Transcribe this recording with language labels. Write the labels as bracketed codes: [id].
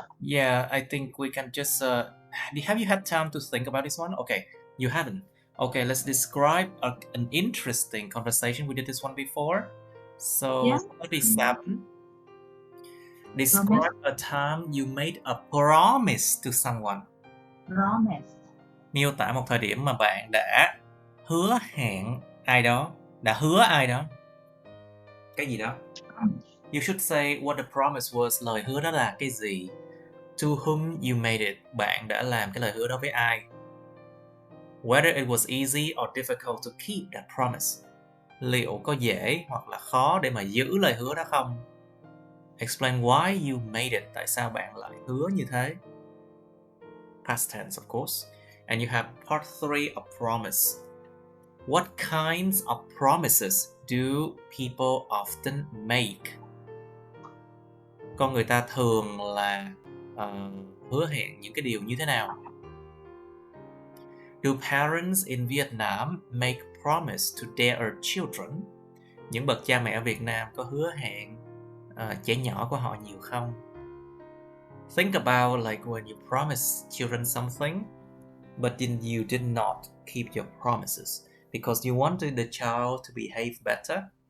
[en] Yeah, I think we can just have you had time to think about this one? Okay, you haven't. Okay, let's describe an interesting conversation. We did this one before. So, Yeah. 37. Describe a time you made a promise to someone. Promise. [vi] Miêu tả một thời điểm mà bạn đã hứa hẹn ai đó, đã hứa ai đó. Cái gì đó? [en] You should say what the promise was. [vi] Lời hứa đó là cái gì? [en] To whom you made it. [vi] Bạn đã làm cái lời hứa đó với ai? [en] Whether it was easy or difficult to keep that promise. [vi] Liệu có dễ hoặc là khó để mà giữ lời hứa đó không? [en] Explain why you made it. [vi] Tại sao bạn lại hứa như thế? [en] Past tense, of course. And you have part 3 of promise. What kinds of promises do people often make? [vi] Con người ta thường là hứa hẹn những cái điều như thế nào? [en] Do parents in Vietnam make promise to their children? [vi] Những bậc cha mẹ ở Việt Nam có hứa hẹn trẻ nhỏ của họ nhiều không? [en] Think about like when you promise children something, but then you did not keep your promises because you wanted the child to behave better.